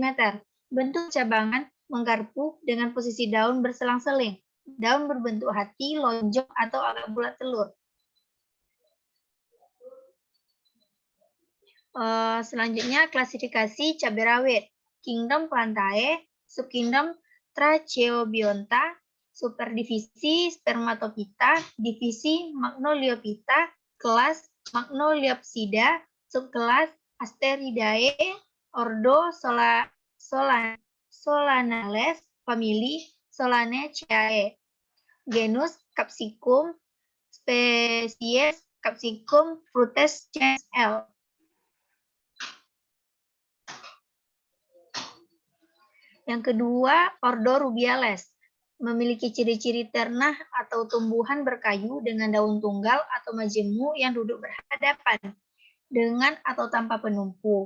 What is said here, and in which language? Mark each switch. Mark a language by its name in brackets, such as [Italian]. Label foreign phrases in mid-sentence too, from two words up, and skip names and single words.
[Indonesian] Bentuk cabangan menggarpu dengan posisi daun berselang-seling. Daun berbentuk hati, lonjong, atau agak bulat telur. Selanjutnya, klasifikasi cabai rawit. Kingdom Plantae, Subkingdom Tracheobionta, Superdivisi Spermatophyta, Divisi Magnoliophyta, Kelas Magnoliopsida, Subkelas Asteridae, Ordo Solanales, famili Solanaceae, genus Capsicum, spesies Capsicum frutescens L. Yang kedua, Ordo rubiales, memiliki ciri-ciri ternah atau tumbuhan berkayu dengan daun tunggal atau majemuk yang duduk berhadapan, dengan atau tanpa penumpu.